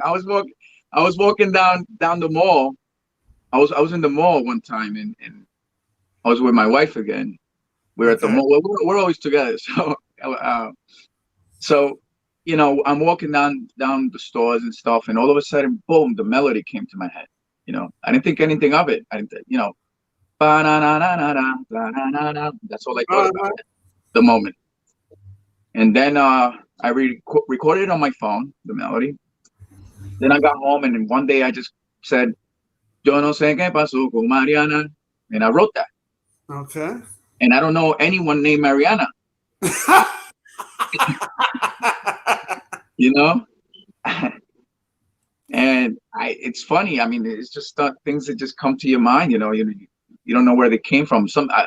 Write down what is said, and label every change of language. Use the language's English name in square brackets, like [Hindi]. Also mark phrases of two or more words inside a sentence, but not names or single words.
[English] I was walking down the mall. I was in the mall one time and I was with my wife again. We're at the Okay. mall. We're always together. So uh, so you know, I'm walking down the stores and stuff, and all of a sudden, boom, the melody came to my head. You know, I didn't think anything of it. I didn't, you know, ba-na-na-na-na-na, ba-na-na-na. That's all I thought about Uh-huh. at the moment. And then I recorded it on my phone, the melody. Then I got home, and then one day I just said, [Spanish] "Yo no sé qué pasó con Mariana," [English] and I wrote that. Okay. And I don't know anyone named Mariana, you know. And it's funny. I mean, it's just things that just come to your mind. You don't know where they came from.